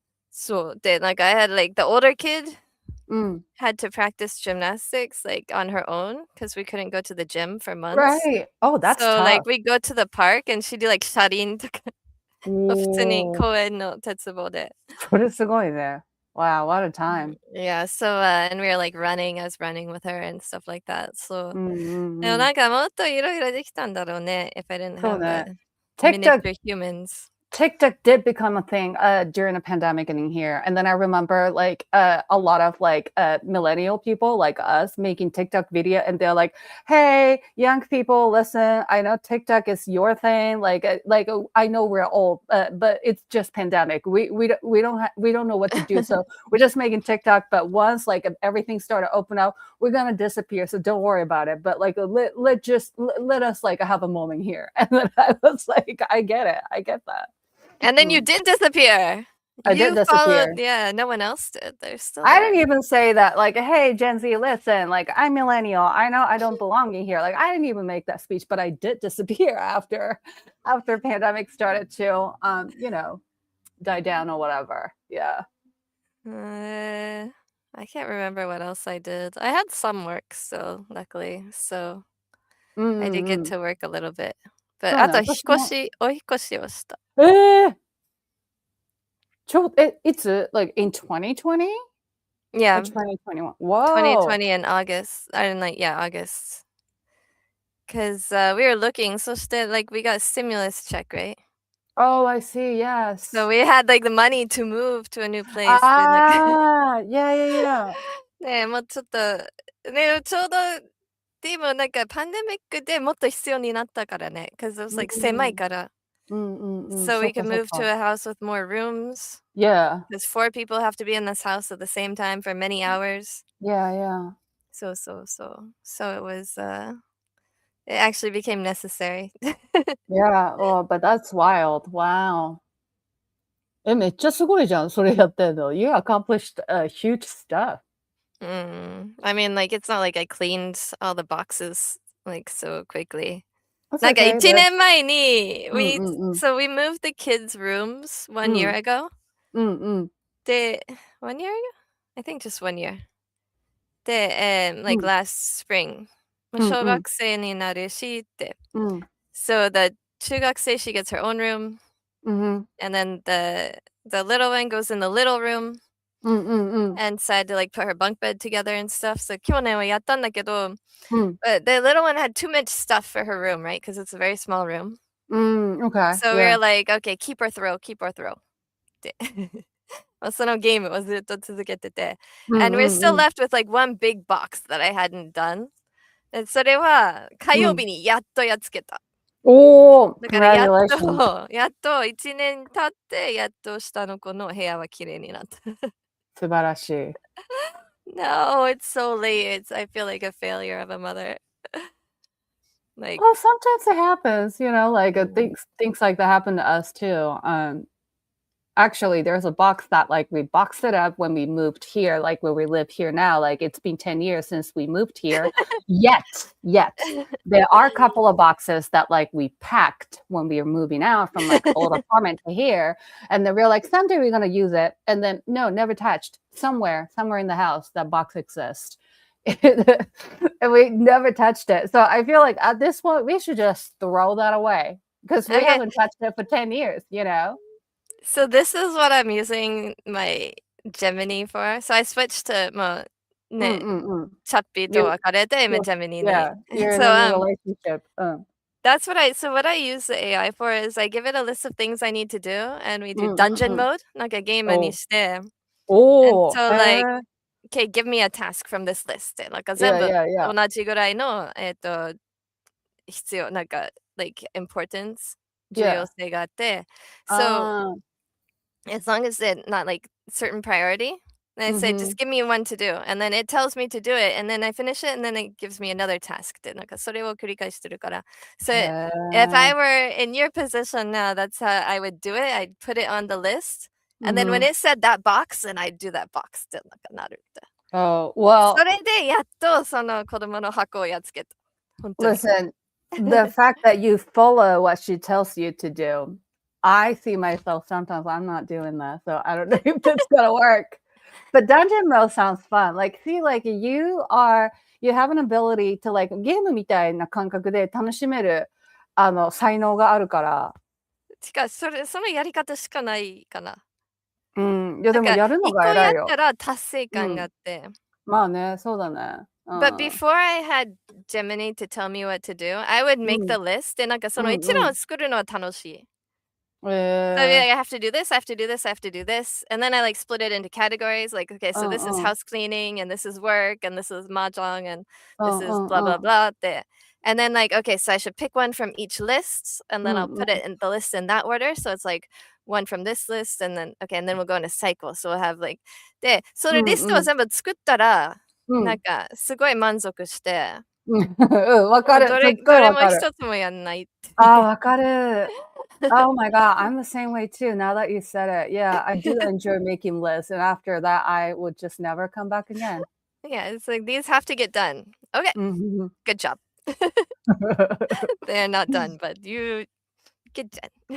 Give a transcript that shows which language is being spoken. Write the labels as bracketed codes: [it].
[en] So then like I had like the older kid had to practice gymnastics like on her own because we couldn't go to the gym for months. Right. Oh, that's So tough. like we go to the park and she'd do like [ja] 車輪とか普通に公園の鉄棒で。それすごいね。 [en] Wow, what a time. Yeah, so and we were like running, I was running with her and stuff like that. So [ja] でもなんかもっといろいろできたんだろうね [en] if I didn't have miniature humans. TikTok did become a thing during the pandemic in here. And then I remember like a lot of like millennial people like us making TikTok video and they're like, hey, young people, listen, I know TikTok is your thing. Like I know we're old, but it's just pandemic. We don't know what to do. So we're just making TikTok. But once like everything started to open up, we're going to disappear. So don't worry about it. But like, let us like have a moment here. And then I was like, I get that. And then you did disappear. I did disappear. Yeah, no one else did. They're still I there. didn't even say that, like, hey, Gen Z, listen, like, I'm millennial. I know I don't belong in here. Like, I didn't even make that speech, but I did disappear after pandemic started to, die down or whatever. Yeah. I can't remember what else I did. I had some work still, luckily. So I did get to work a little bit. [ja] But あとお引越しをした。 [en] It's like in 2020? Yeah. Or 2021. Whoa. 2020 in August. I didn't August. Because we were looking, so like we got stimulus check, right? Oh, I see. Yes. So we had like the money to move to a new place. Yeah. [ja] ね、もうちょっと、ね、ちょうど、でもなんかパンデミックでもっと必要になったからね。 [en] Because it was like [ja] 狭いから。 [en] So we can move to a house with more rooms. Yeah. Because 4 people have to be in this house at the same time for many hours. Yeah. So it was, it actually became necessary. Yeah. Oh, but that's wild. Wow. [ja] めっちゃすごいじゃん、それやってんの。 [en] You accomplished huge stuff. I mean, like, it's not like I cleaned all the boxes, like, so quickly. That's [ja] なんか [en] okay. [ja] 1年前に、うんうんうん。 [en] so we moved the kids' rooms 1 year ago. で、1 year ago? I think just 1 year. で、like last spring. [ja] 小学生になるしって。 [en] So the 中学生, she gets her own room. And then the little one goes in the little room. And decided to like put her bunk bed together and stuff. So [ja] 去年はやったんだけど、 [en] but the little one had too much stuff for her room, right? Because it's a very small room. Okay. So we were like, okay, keep or throw. [ja] ってそのゲームをずっと続けてて。 [en] And we're still left with like one big box that I hadn't done. [ja] それは火曜日にやっとやっつけた。だからやっと1年経って、やっと下の子の部屋は綺麗になった。素晴らしい。 [en] No, it's so late. I feel like a failure of a mother. Like, well, sometimes it happens, like things like that happen to us too. Actually, there's a box that like we boxed it up when we moved here, like where we live here now. Like it's been 10 years since we moved here. Yet, there are a couple of boxes that like we packed when we were moving out from like old apartment to here. And then we're like, someday we're going to use it. And then no, never touched. Somewhere in the house, that box exists. And we never touched it. So I feel like at this point, we should just throw that away because we haven't touched it for 10 years, So this is what I'm using my Gemini for. So I switched to [ja] もうね、チャッピーと別れて、今 Gemini に。 [en] Yeah, you're in a new relationship. What I use the AI for is I give it a list of things I need to do, and we do dungeon mode, [ja] なんかゲームにして。 [en] And so like, okay, give me a task from this list. [ja] なんか全部同じぐらいの、必要、なんか、 [en] like importance, [ja] 重要性があって。 [en] So, as long as it's not like certain priority, and I say, just give me one to do. And then it tells me to do it. And then I finish it. And then it gives me another task. [ja] ってなんかそれを繰り返してるから。 [en] So if I were in your position now, that's how I would do it. I'd put it on the list. And then when it said that box, then I'd do that box [ja] ってなんかなるって。 [en] Oh, well. [ja] それでやっとその子供の箱をやっつけた。 [en] Listen, the fact that you follow what she tells you to do, I see myself sometimes I'm not doing that, so I don't know if it's gonna work. But dungeon mode sounds fun. Like, see, like you have an ability to like [ja] ゲームみたいな感覚で楽しめる才能があるから。そのやり方しかないかな。いやでもやるのが偉いよ。一個やったら達成感があって。まあね、そうだね。 [en] But before I had Gemini to tell me what to do, I would make the list. [ja] で、なんかその一覧を作るのは楽しい。 [en] So I have to do this, I have to do this, I have to do this. And then I like split it into categories. Like, okay, so this is house cleaning, and this is work, and this is mahjong, and this is blah, blah, blah. And then like, okay, so I should pick one from each list, and then I'll put it in the list in that order. So it's like one from this list, and then, okay, and then we'll go in a cycle. So we'll have like, [ja] で、そのリストを全部作ったら、なんかすごい満足して。わかる。どれも一つもやんないって。わかる。 [en] Oh my God, I'm the same way too. Now that you said it, yeah, I do enjoy making lists, and after that, I would just never come back again. Yeah, it's like these have to get done. Okay, good job. They're not done, but you get done.